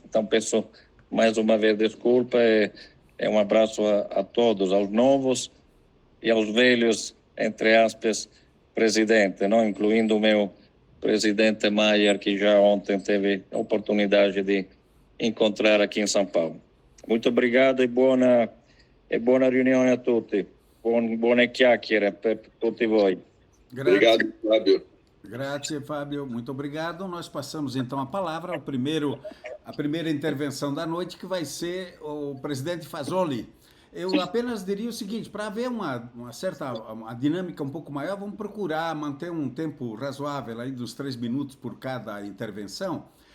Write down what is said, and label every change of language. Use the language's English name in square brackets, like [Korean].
[Portuguese] Então, peço mais uma vez desculpa e um abraço a todos, aos novos e aos velhos, entre aspas, presidente, não? Incluindo o meu presidente Maier, que já ontem teve a oportunidade de encontrar aqui em São Paulo. Muito obrigado [Italian] e buona riunione a tutti. Buone chiacchiere per tutti voi. [Portuguese] Obrigado, Fábio. [Italian] Grazie, [Portuguese] Fábio. Muito obrigado. Nós passamos então a palavra a primeira intervenção da noite, que vai ser o presidente Fasoli. Eu apenas diria o seguinte: para haver uma dinâmica um pouco maior, vamos procurar manter um tempo razoável aí dos 3 minutos por cada intervenção.